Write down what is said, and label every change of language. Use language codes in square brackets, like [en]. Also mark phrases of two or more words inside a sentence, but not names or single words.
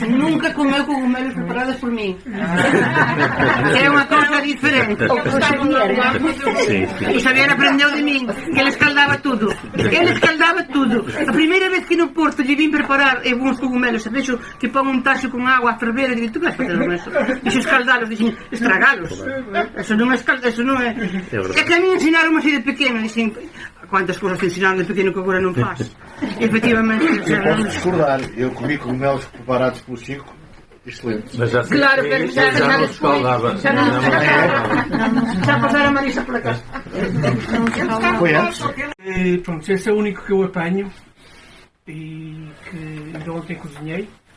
[pt] Nunca comeu cogumelos preparados por mim. É uma coisa diferente. O Xavier aprendeu de mim que ele escaldava tudo. A primeira vez que no Porto lhe vim preparar uns cogumelos, [gl] e vejo que pon un taxo con agua a ferver, e digo, tu que vas fazer con eso? Dixo escaldalos, dixo estragalos. Eso non é escaldar, eso non é. É que a mí ensinaron así de pequeno, dixen, quantas cousas te ensinaron de pequeno que agora non faz. [pt] Efectivamente. Eu posso discordar, eu comi cogumelos preparados pelos Chico, excelente. Mas já claro, já não escaldava. Já passaram a Marisa por cá. Foi antes. Pronto, esse é o único que eu apanho e que ainda ontem cozinhei.